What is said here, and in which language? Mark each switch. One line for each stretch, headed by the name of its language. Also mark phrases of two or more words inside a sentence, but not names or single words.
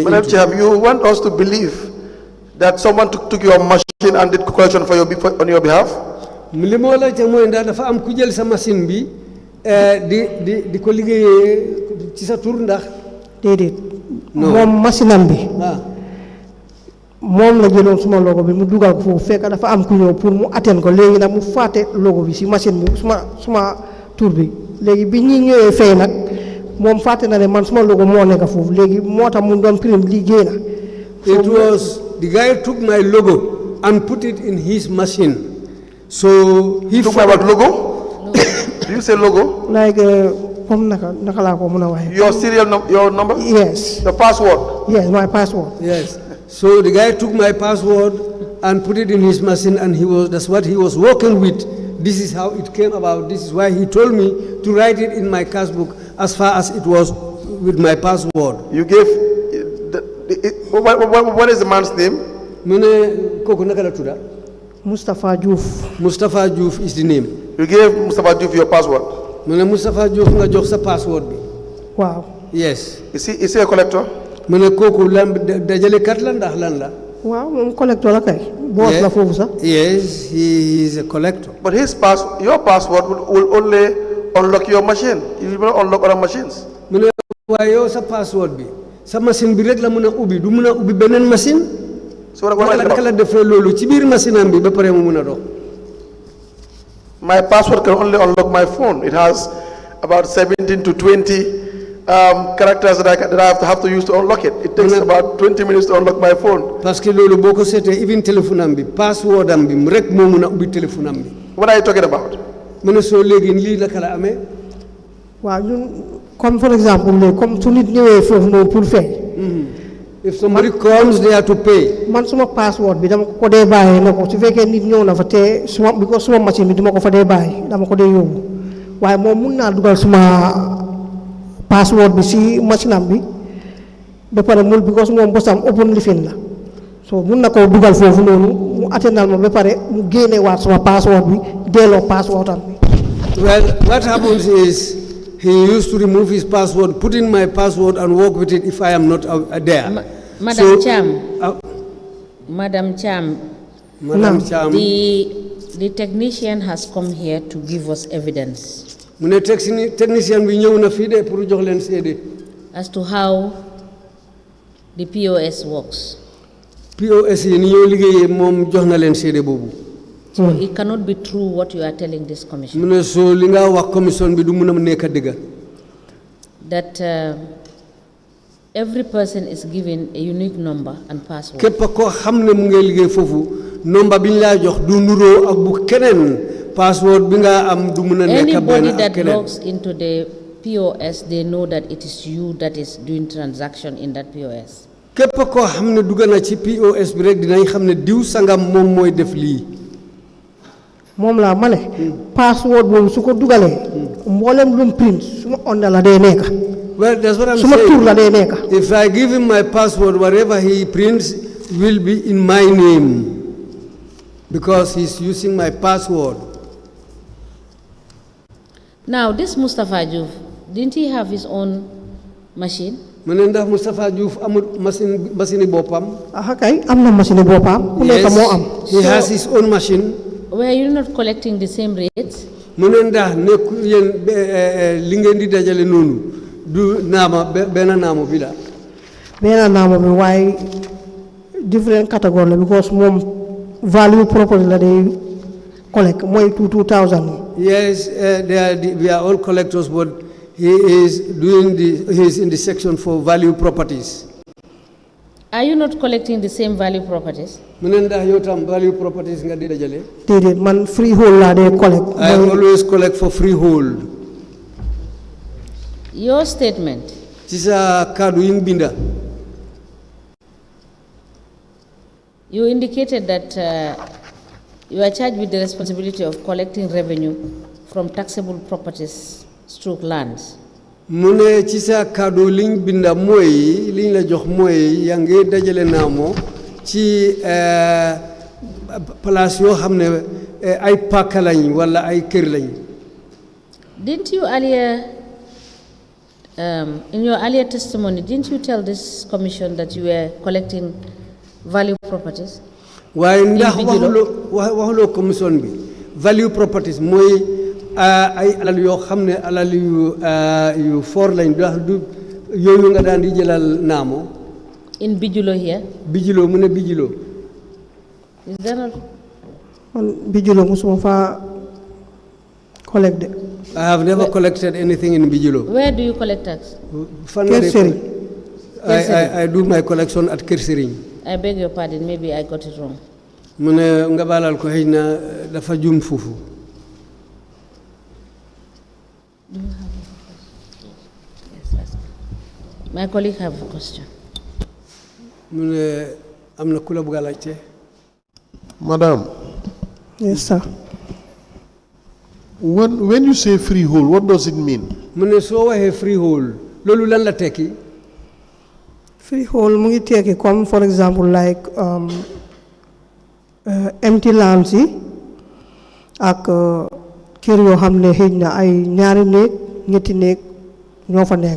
English: Madam into. Chair, you want us to believe that someone took your machine and did collection on your behalf?
Wolof: li moo la ca mooy ndax dafa am ku jël sa machine bi di ko liggéeyee ci sa tur ndax. déedéet. moom machine am bi. moom la jëloon suma logo bi mu dugal ko foofu fekk dafa am ku ñëw pour mu atteindre ko léegi nag mu fàtte logo bi si machine bi suma tur bi léegi bi ñi ñëwee fay nag moom fàtte na ne man suma logo moo nekk foofu léegi moo tax mu doon prime liggéey na.
English: It was the guy took my logo and put it in his machine. So he took my what logo? Do you say logo?
Wolof: Like comme naka laa ko mën a waxee.
English: Your serial your number? Yes. The password? Yes, my password. Yes. So the guy took my password and put it in his machine, and that's what he was working with. This is how it came about. This is why he told me to write it in my cash book as far as it was with my password. You gave what is the man's name? Mustafa Diouf. Mustafa Diouf is the name. You gave Mustafa Diouf your password?
Wolof: Mustafa Diouf nga jox sa password bi.
English: Wow. Yes. Is he a collector?
Wolof: dajale kat la ndax lan la. Waaw moom collector la kay. Boss la foofu sax.
English: Yes, he is a collector. But your password will only unlock your machine. It will not unlock other machines.
Wolof: mu ne waaye yow sa password bi sa machine bi rek la mën a ubbi du mën a ubbi beneen machine.
English: So what
Wolof: la defee loolu ci biir machine am bi ba pare mu mën a dox.
English: My password can only unlock my phone. It has about 17 to 20 characters that I have to use to unlock it. It takes about 20 minutes to unlock my phone.
French: Parce que
Wolof: loolu boo ko seetee even téléphone am bi password am bi rek moo mën a ubbi téléphone am bi.
English: What are you talking about?
Wolof: mu ne soo léegi lii la kala amee. waaw ñun comme
English: for example
Wolof: léegi comme su nit ñëwee foofu noonu pour fay.
English: If somebody comes there to pay.
Wolof: man suma password bi dama ko dee bàyyi na ko su fekkee nit ñëw na fa te suma machine bi dama ko fa dee bàyyi dama ko dee yóbbu waaye moom mun naa dugal suma password bi si machine am bi ba pare mul because moom bosam open lifin la so mun na koo dugal foofu noonu mu atteindre ma ba pare mu génne waat suma password bi delloo password am bi.
English: Well, what happens is he used to remove his password, put in my password, and work with it if I am not there. Madam Cham. Madam Cham. Madam Cham. The technician has come here to give us evidence.
Wolof: Technician we ñëw na fi de pour jox leen sédé.
English: As to how the POS works.
Wolof: POS yi ni ñoo liggéeyee moom jox na leen seede boobu.
English: So it cannot be true what you are telling this commission.
Wolof: mu ne soo li nga wax commission bi du mun a nekk dëgg.
English: That every person is given a unique number and password.
Wolof: képp koo xam ne mu ngay liggéey foofu nomba bi ñu laa jox du nuroo ak bu keneen password bi nga am du mun a nekk benn
English: Anybody
Wolof: ak
English: that
Wolof: keneen.
English: logs into the POS, they know that it is you that is doing transaction in that POS.
Wolof: képp koo xam ne dugg na ci POS bi rek dinañ xam ne diw sangam moom mooy def lii. moom laa ma ne password boobu su ko dugalee mboolem lu mu print su ma onda la day nekk.
English: Well, that's what I'm
Wolof: su ma tur la day
English: saying.
Wolof: nekk.
English: If I give him my password, whatever he prints will be in my name because he's using my password. Now, this Mustafa Juf, didn't he have his own machine?
Wolof: mu ne ndax Moustapha Diouf amul machine boppam. ah kay am na machine boppam. ku nekk moo am.
English: He has his own machine. Were you not collecting the same rates?
Wolof: mu ne ndax nekku yéen li ngeen di dajale noonu du naama benn naamo bi la. benn naamo bi waaye
English: different category
Wolof: la because moom
English: value property
Wolof: la day collect mooy 2000.
English: Yes, we are all collectors, but he is in the section for value properties. Are you not collecting the same value properties?
Wolof: mu ne ndax yow tam
English: value properties
Wolof: nga di dajale. déedéet man freehold laa day collect.
English: I always collect for freehold. Your statement.
Wolof: ci sa kaddu yi nga binda.
English: You indicated that you are charged with the responsibility of collecting revenue from taxable properties stroke lands.
Wolof: mu ne ci sa kaddu liñ binda mooy liñ la jox mooy yaa ngi dajale naamo ci place yoo xam ne ay pàkk lañ wala ay kër lañ.
English: Didn't you earlier, in your earlier testimony, didn't you tell this commission that you were collecting value properties?
Wolof: waaye ndax waxuloo commission bi
English: value properties
Wolof: mooy ay alal yoo xam ne alal yu for lañ du yooyu nga daan di jëlal naamo.
English: In Bijulo here?
Wolof: Bijulo mu ne Bijulo. Is that not? man Bijulo musuma fa collect de.
English: I have never collected anything in Bijulo. Where do you collect tax? Kër Serigne. I do my collection at Kër Serigne. I beg your pardon, maybe I got it wrong.
Wolof: mu ne nga baalal ko xëy na dafa juum foofu.
English: Do you have a question? Yes, ask. My colleague have a question.
Wolof: mu ne am na ku la bëgg a laajte.
English: Madam, yes sir. when you say freehold, what does it mean?
Wolof: mu ne soo waxee freehold loolu lan la tekki. freehold mu ngi tekki comme
English: for example like empty lands
Wolof: yi ak kër yoo xam ne xëy na ay ñaari néeg ñetti néeg ñoo fa nekk.